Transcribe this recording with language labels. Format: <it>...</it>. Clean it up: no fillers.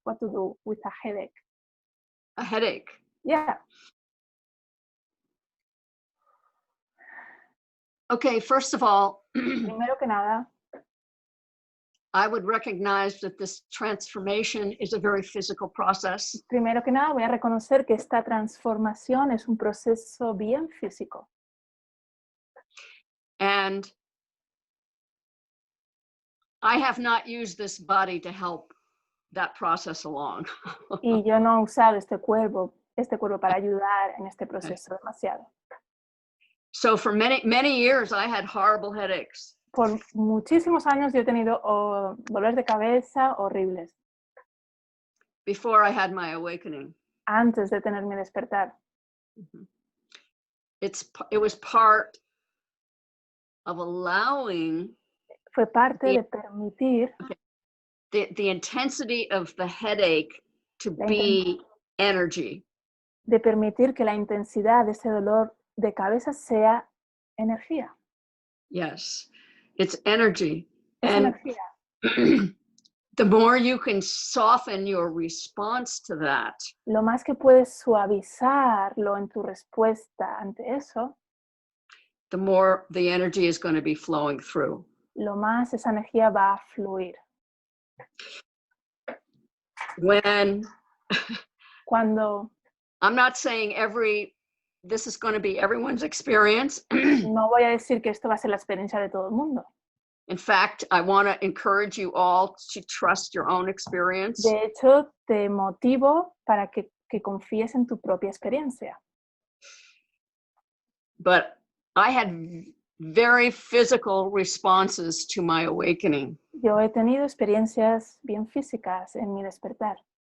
<en>What to do with a headache? A headache. Yeah. Okay, first of all,</en> <es>Primero que nada,</es> <en>I would recognize that this transformation is a very physical process.</en> <es>primero que nada voy a reconocer que esta transformación es un proceso bien físico.</es> <en>And I have not used this body to help that process along.</en> <es>Y yo no he usado este cuerpo para ayudar en este proceso demasiado.</es> <en>So for many years, I had horrible headaches.</en> <es>Por muchísimos años yo he tenido dolores de cabeza horribles</es> <en>Before I had my awakening.</en> <es>antes de tener mi despertar.</es> <en>It was part of allowing</en> <es>Fue parte de permitir</es> <en>the intensity of the headache to be energy.</en> <es>De permitir que la intensidad de ese dolor de cabeza sea energía.</es> <en>Yes, it's energy.</en> <es>Es</es> <en>And</en> <es>energía.</es> <en>the more you can soften your response to that,</en> <es>Lo más que puedes suavizarlo en tu respuesta ante eso,</es> <en>the more the energy is going to be flowing through.</en> <es>lo más esa energía va a fluir. Cuando</es> <en>I'm not saying this is going to be everyone's experience.</en> <es>no voy a decir que esto va a ser la experiencia de todo el mundo.</es> <en>In fact, I want to encourage you all to trust your own experience.</en> <es>De hecho, te motivo para que confíes en tu propia experiencia.</es> <en>But I had very physical responses to my awakening.</en> <es>Yo he tenido experiencias bien físicas en mi despertar.</es>